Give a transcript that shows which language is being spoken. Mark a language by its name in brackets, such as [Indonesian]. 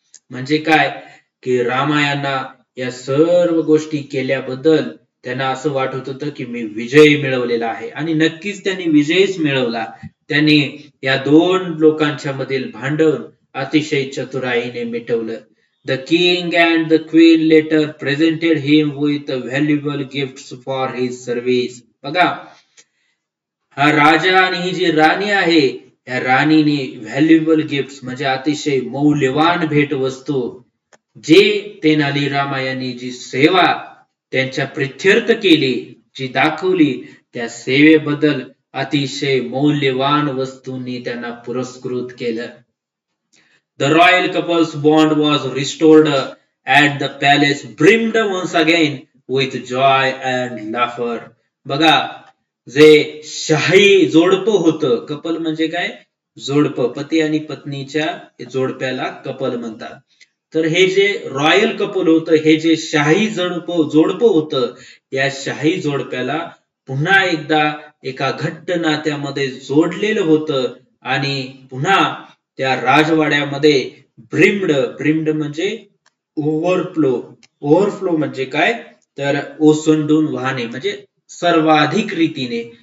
[Marathi] म्हणजे काय, की रामायांना या सर्व गोष्टी केल्याबद्दल त्यांना असं वाटत होतं की मी विजय मिळवलेला आहे, आणि नक्कीच त्यांनी विजयच मिळवला. त्यांनी या दोन लोकांच्या मधील भांडण अतिशय चतुराईने मिटवलं. [English] The king and the queen later presented him with valuable gifts for his service. [Marathi] बघा, हा राजा आणि ही जी राणी आहे, या राणीने [English] valuable gift [Marathi] म्हणजे अतिशय मौल्यवान भेटवस्तू, जे तेनालीरामा यांनी जी सेवा त्यांच्या प्रित्यर्थ केली, जी दाखवली, त्या सेवेबद्दल अतिशय मौल्यवान वस्तूंनी त्यांना पुरस्कृत केलं. [English] The royal couple's bond was restored at the palace, brimmed once again with joy and laughter. [Marathi] बघा, जे शाही जोडपं होतं, कपल म्हणजे काय, जोडपं, पती आणि पत्नीच्या जोडप्याला कपल म्हणतात. तर हे जे [English] royal couple [Marathi] होतं, हे जे शाही जोडपं होतं, या शाही जोडप्याला पुन्हा एकदा एका घट्ट नात्यामध्ये जोडलेलं होतं, आणि पुन्हा त्या राजवाड्यामध्ये ब्रिम्ड म्हणजे ओव्हरफ्लो म्हणजे काय, तर ओसंडून वाहणे, म्हणजे सर्वाधिक रीतीने.